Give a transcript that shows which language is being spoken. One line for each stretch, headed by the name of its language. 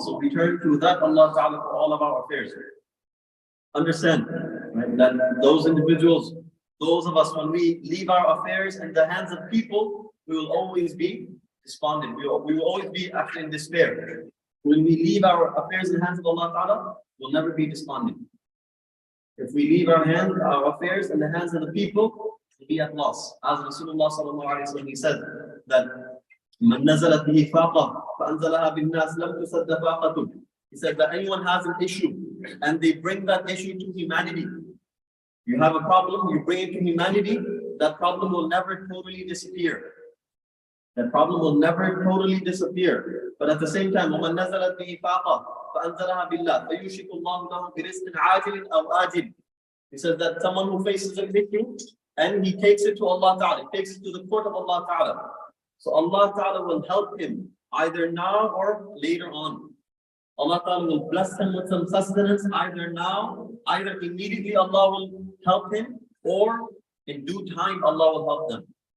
English: So we turn to that Allah Ta'ala for all of our affairs. Understand, right, that those individuals, those of us, when we leave our affairs in the hands of people, we will always be despondent. We will always be actually in despair. When we leave our affairs in the hands of Allah Ta'ala, we'll never be despondent. If we leave our affairs in the hands of the people, we'll be at loss. As Rasulullah sallallahu alaihi wasallam, he said that
Arabic: من نزلت به فاقة فأنزلها بالناس لم تسد فاقة.
English: He said that anyone has an issue and they bring that issue to humanity, You have a problem, you bring it to humanity, that problem will never totally disappear. That problem will never totally disappear. But at the same time,
Arabic: وَمَنْ نَزَلَتْ بِهِ فَاقَةٌ فَأَنْزَلَهَا بِاللَّهِ فَيُوشِكُ اللَّهُ لَهُ بِرِزْقٍ عَاجِلٍ أَوْ آجِلٍ.
English: He says that someone who faces an issue and he takes it to Allah Ta'ala, he takes it to the court of Allah Ta'ala. So Allah Ta'ala will help him either now or later on. Allah Ta'ala will bless him with some sustenance either now, either immediately Allah will help him, or in due time Allah will help them.